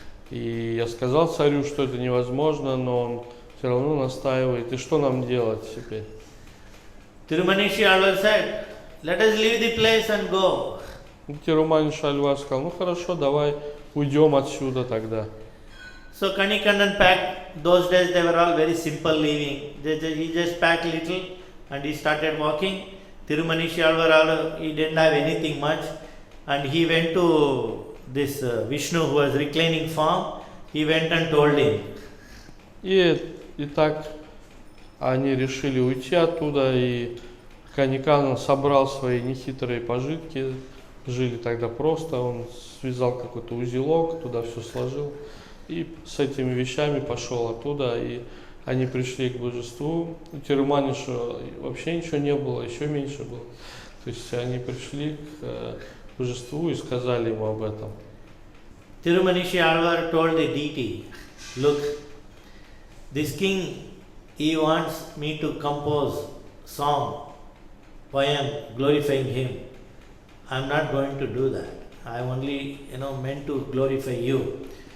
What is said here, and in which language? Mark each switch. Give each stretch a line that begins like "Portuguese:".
Russian: И я сказал царю, что это невозможно, но он все равно настаивает. И что нам делать теперь?
English: Tirumanishi Alvar said, let us leave the place and go.
Russian: Тируманиша Альвар сказал, ну хорошо, давай уйдем отсюда тогда.
English: So Kanikannan packed, those days they were all very simple living. He just packed little and he started walking. Tirumanishi Alvar, he didn't have anything much. And he went to this Vishnu who was reclining form. He went and told him.
Russian: И так они решили уйти оттуда, и Каниканан собрал свои нехитрые пожитки, жили тогда просто, он связал какой-то узелок, туда все сложил, и с этими вещами пошел оттуда, и они пришли к Божеству. У Тируманиша вообще ничего не было, еще меньше было. То есть они пришли к Божеству и сказали ему об этом.
English: Tirumanishi Alvar told the deity, look, this king, he wants me to compose song, poem, glorifying him. I am not going to do that. I only, meant to glorify you.